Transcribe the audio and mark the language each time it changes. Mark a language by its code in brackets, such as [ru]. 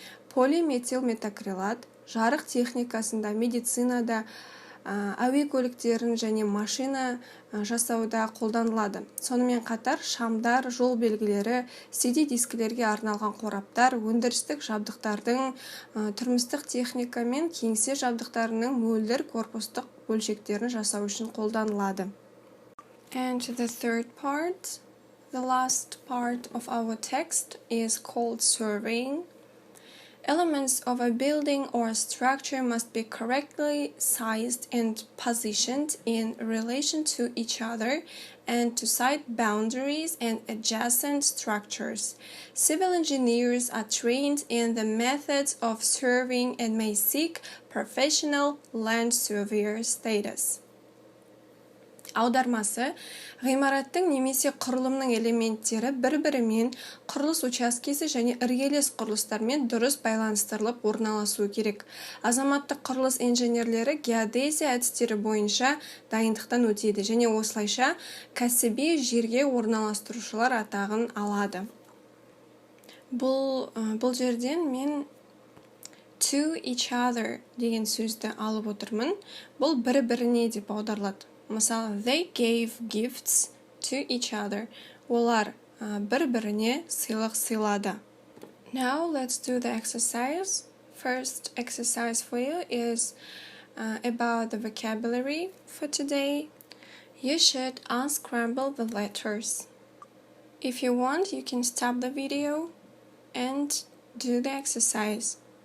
[kk] Полиметил метакрилат жарық техникасында, медицинада, әуе көліктерін және машина жасауда қолданылады. Сонымен қатар шамдар, жол белгілері, CD дискілерге арналған қораптар, өндірістік жабдықтардың, тұрмыстық техника мен кеңсе жабдықтарының мөлдір корпустық бөлшектерін жасау үшін қолданылады. [en] And the third part, the last part of our text is called surveying. Elements of a building or structure must be correctly sized and positioned in relation to each other and to site boundaries and adjacent structures. Civil engineers are trained in the methods of surveying and may seek professional land surveyor status. [kk] Аудармасы, ғимараттың немесе құрылымның элементтері бір-бірімен құрылыс учаскесі және іргелес құрылыстармен дұрыс байланыстырылып орналасуы керек. Азаматтық құрылыс инженерлері геодезия әдістері бойынша дайындықтан өтеді және осылайша кәсіби жерге орналастырушылар атағын алады. Бұл жерден мен [en] to each other [kk] деген сөзді алып отырмын. Бұл бір-біріне деп аударылады. [en] Мысалы, they gave gifts to each other. [kk] Олар бір-біріне сыйлық сыйлады. [en] Now let's do the exercise. First exercise for you is about the vocabulary for today. You should unscramble the letters. If you want, you can stop the video and do the exercise.